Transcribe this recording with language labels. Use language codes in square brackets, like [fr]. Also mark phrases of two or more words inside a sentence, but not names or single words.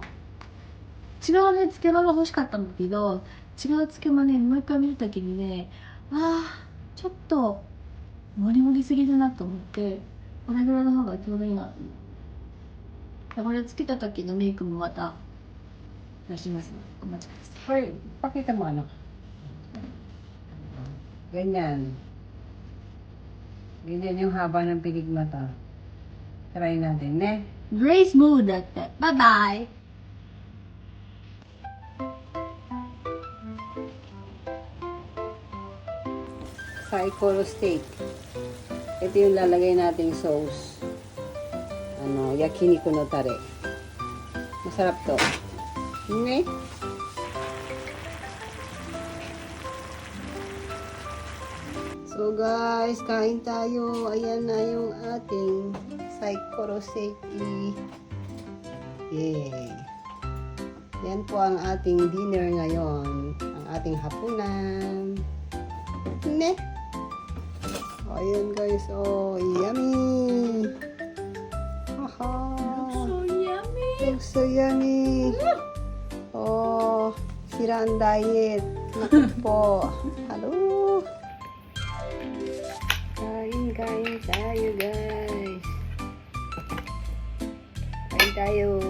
[ja] 違うね、つけまが欲しかったんだけど、違うつけまね、もう一回見るときにね、ちょっと、モリモリすぎるなと思って、これぐらいの方がちょうどいいなと思って。これつけた時のメイクもまた、出しますので、お待ちください。 [tl] Hoy, pakita mo ano. Ganyan. Ganyan yung haba ng piligmata. Try natin, ne? [ja] Grace Mood だって。バイバイ。 [tl] Saikoro steak. Ito yung lalagay nating sauce. [ja] 焼肉のタレ. [tl] Masarap to. Ne? [en] So guys, [tl] kain tayo. Ayan na yung ating Saikoro steak. Yay! Yan po ang ating dinner ngayon. Ang ating hapunan. Ne? Ayan guys, [en] yummy! Aha! So yummy! Looks so yummy! [tl] Sira ang diet. Naku po. Hello! Kain tayo guys. Kain tayo.